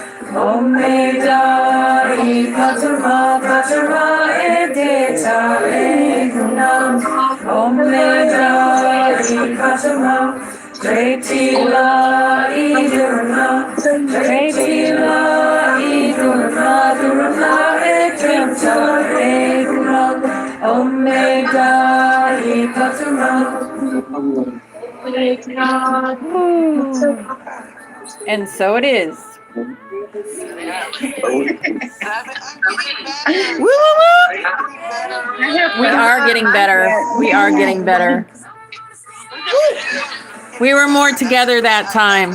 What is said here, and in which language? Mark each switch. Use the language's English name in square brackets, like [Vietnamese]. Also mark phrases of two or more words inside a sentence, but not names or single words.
[English] Omega Patuma, Patuma Egeta Ekuna, Omega Patuma, Tretila Iduruna, Tretila Iduruna, Duruna Ekenta Ekuna, Omega Patuma. And so it is. Woo, woo, woo. We are getting better. We are getting better. We were more together that time.